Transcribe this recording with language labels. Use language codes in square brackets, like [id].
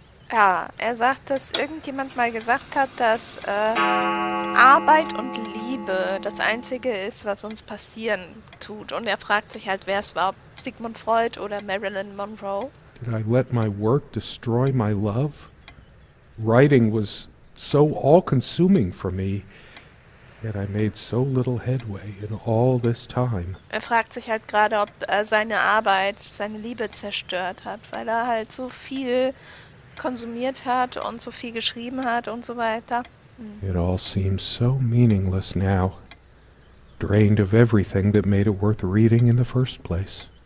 [de] Ja, er sagt, dass irgendjemand mal gesagt hat, dass Arbeit und Liebe das Einzige ist, was uns passieren tut. Und er fragt sich halt, wer es war, ob Sigmund Freud oder Marilyn Monroe. [en] Did I let my work destroy my love? Writing was so all-consuming for me, yet I made so little headway in all this time. [de] Er fragt sich halt gerade, ob seine Arbeit seine Liebe zerstört hat, weil er halt so viel konsumiert hat und so viel geschrieben hat und so weiter. [en] It all seems so meaningless now, drained of everything that made it worth reading in the first place.